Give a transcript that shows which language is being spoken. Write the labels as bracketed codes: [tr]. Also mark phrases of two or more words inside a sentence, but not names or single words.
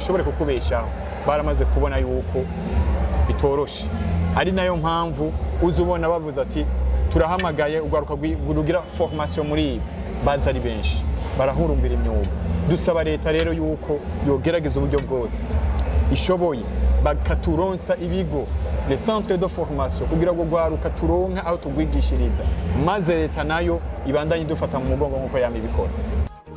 [rn] gishobore kukubeshaho baramaze kubona yuko bitoroshe ari nayo mpamvu uzubona bavuze ati turahamagaye ugaruka gurugira formation muri ibi baza ari benshi barahurumbira imyuga dusaba leta rero yuko yogerageza uburyo bwose ishoboye bakaturonsa ibigo [fr] les centres de formation [rn] kugira ngo gwaruka turonka aho tugwigishiriza maze leta nayo ibandanye dufata mu mugongo nkuko yamibikora.